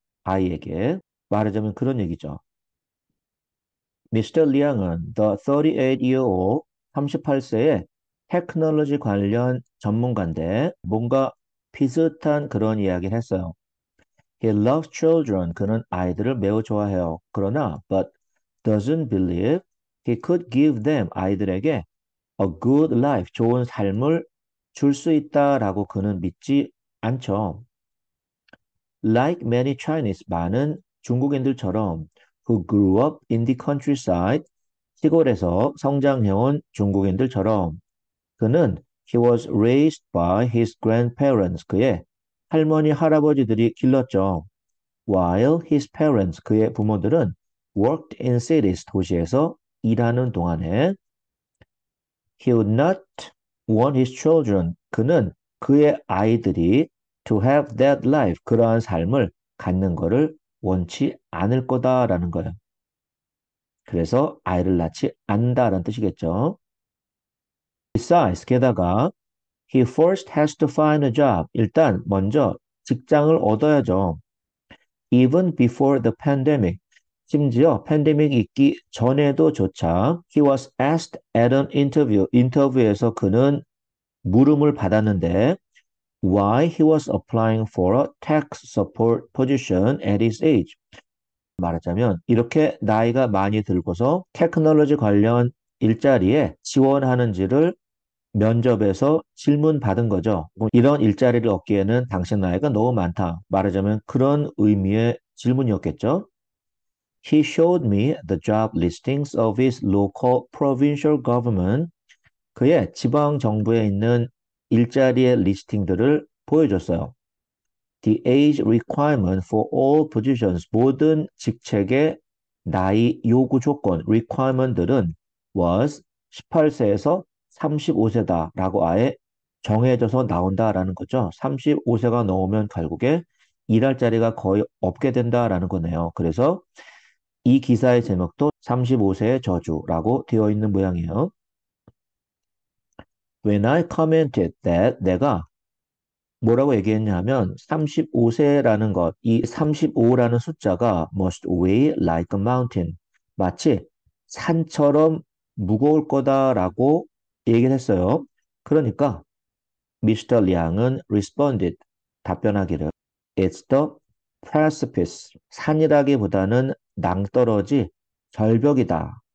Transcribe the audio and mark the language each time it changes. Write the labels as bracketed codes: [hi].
[ko] 아이에게 말하자면 그런 얘기죠. 미스터 리앙은 [en] The 38-year-old, [ko] 38세의 테크놀로지 관련 전문가인데 뭔가 비슷한 그런 이야기를 했어요. [en] He loves children. [ko] 그는 아이들을 매우 좋아해요. 그러나 [en] but doesn't believe he could give them, [ko] 아이들에게 [en] a good life, [ko] 좋은 삶을 줄 수 있다라고 그는 믿지 않죠. [en] Like many Chinese, [ko] 많은 중국인들처럼 [en] who grew up in the countryside, [ko] 시골에서 성장해온 중국인들처럼 그는 [en] he was raised by his grandparents, [ko] 그의 할머니, 할아버지들이 길렀죠. [en] while his parents, [ko] 그의 부모들은 [en] worked in cities, [ko] 도시에서 일하는 동안에 [en] he would not want his children, [ko] 그는 그의 아이들이 [en] to have that life, [ko] 그러한 삶을 갖는 거를 원치 않을 거다라는 거예요. 그래서 아이를 낳지 않는다라는 뜻이겠죠. [en] Besides, [ko] 게다가 [en] he first has to find a job. [ko] 일단 먼저 직장을 얻어야죠. [en] Even before the pandemic. [ko] 심지어 팬데믹이 있기 전에도조차 [en] he was asked at an interview. [ko] 인터뷰에서 그는 물음을 받았는데 [en] why he was applying for a tech support position at his age. [ko] 말하자면 이렇게 나이가 많이 들고서 테크놀로지 관련 일자리에 지원하는지를 면접에서 질문 받은 거죠. 뭐 이런 일자리를 얻기에는 당신 나이가 너무 많다. 말하자면 그런 의미의 질문이었겠죠. [en] He showed me the job listings of his local provincial government. [ko] 그의 지방 정부에 있는 일자리의 리스팅들을 보여줬어요. [en] The age requirement for all positions, [ko] 모든 직책의 나이 요구 조건, requirement들은 [en] was [ko] 18세에서 35세다라고 아예 정해져서 나온다라는 거죠. 35세가 넘으면 결국에 일할 자리가 거의 없게 된다라는 거네요. 그래서 이 기사의 제목도 35세의 저주라고 되어 있는 모양이에요. [en] When I commented that, [ko] 내가 뭐라고 얘기했냐면 35세라는 것, 이 35라는 숫자가 [en] must weigh like a mountain. [ko] 마치 산처럼 무거울 거다라고 얘기를 했어요. 그러니까 미스터 량은 [en] responded, [ko] 답변하기를 [en] It's the precipice. [ko] 산이라기보다는 낭떠러지, 절벽이다.